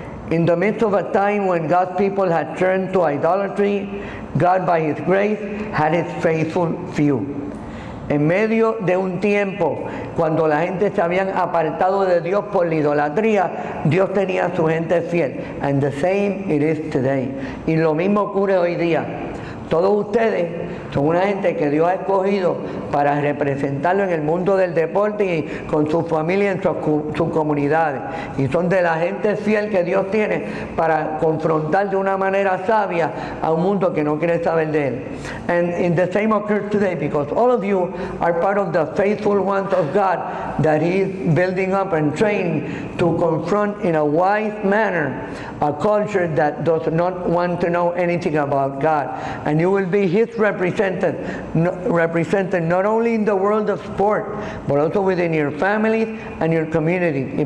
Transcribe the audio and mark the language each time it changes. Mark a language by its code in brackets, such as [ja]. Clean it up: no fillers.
[en] In the midst of a time when God's people had turned to idolatry, God by His grace had His faithful few. [es] En medio de un tiempo cuando la gente se habían apartado de Dios por la idolatría, Dios tenía a su gente fiel. [en] And the same it is today. [es] Y lo mismo ocurre hoy día. Todos ustedes Son una gente que Dios ha escogido para representarlo en el mundo del deporte y con su familia en sus comunidades. Y son de la gente fiel que Dios tiene para confrontar de una manera sabia a un mundo que no quiere saber de él. [en] And the same occurs today, because all of you are part of the faithful ones of God that He is building up and training to confront in a wise manner a culture that does not want to know anything about God. And you will be His represented not only in the world of sport, but also within your families and your community.